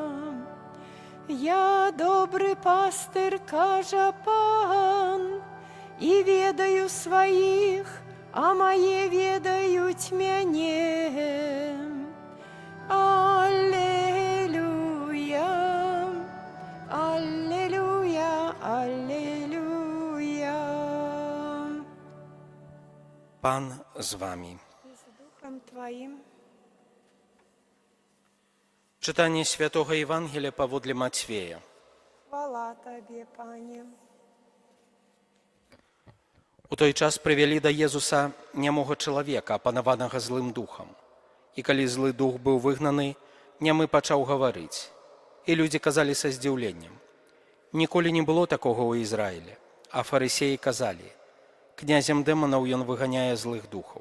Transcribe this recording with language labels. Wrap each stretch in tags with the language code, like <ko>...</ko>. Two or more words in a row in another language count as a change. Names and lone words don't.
<uk>Я добрий пастир, каже Пан, і ведаю своїх, а мої ведають мене. Аллилуйя, аллилуйя, аллилуйя.</uk> <pl>Pan z wami. I z Duchem Twoim. Czytanie Świętego Ewangelia powodle Matwieja.</pl> <uk>Хвала Тобі, Пане.</uk> <be>У той час привели до Езуса немого чалавека, апанаванага злым духам. І калі злы дух быў выгнаны, нямы пачаў гаварыць. І людзі казалі са здзіўленнем: ніколі не было такога ў Ізраілі. А фарысеі казалі: князем дэманаў ён выганяе злых духаў.</be>